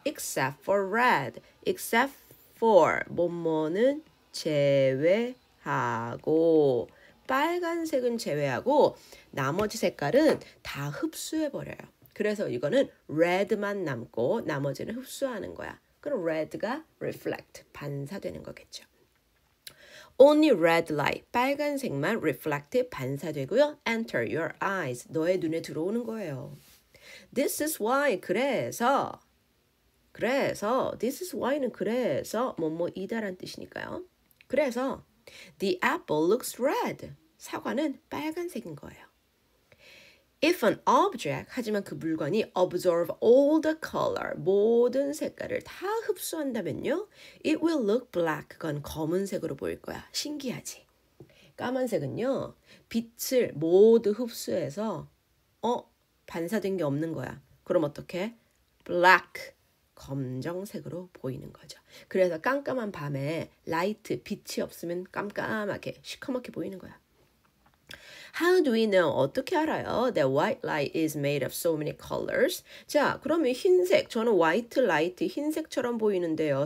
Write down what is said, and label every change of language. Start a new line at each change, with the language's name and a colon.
English: except for red, except for,
Korean: 뭐뭐는 제외하고, 빨간색은 제외하고 나머지 색깔은 다 흡수해버려요. 그래서 이거는 red만 남고 나머지는 흡수하는 거야. 그럼 red가 reflect, 반사되는 거겠죠.
English: Only red light,
Korean: 빨간색만 reflect, 반사되고요.
English: Enter your eyes,
Korean: 너의 눈에 들어오는 거예요.
English: This is why,
Korean: 그래서
English: this is why
Korean: 는 그래서 뭐뭐이다란 뜻이니까요. 그래서
English: the apple looks red,
Korean: 사과는 빨간색인 거예요.
English: If an object,
Korean: 하지만 그 물건이
English: absorb all the color,
Korean: 모든 색깔을 다 흡수한다면요.
English: It will look black,
Korean: 그건 검은색으로 보일 거야. 신기하지? 까만색은요. 빛을 모두 흡수해서 반사된 게 없는 거야. 그럼 어떻게? Black, 검정색으로 보이는 거죠. 그래서 깜깜한 밤에 라이트, 빛이 없으면 깜깜하게 시커멓게 보이는 거야.
English: How do we know?
Korean: 어떻게 알아요?
English: That white light is made of so many colors.
Korean: 자, 그러면 흰색, 저는 white light, 흰색처럼 보이는데요.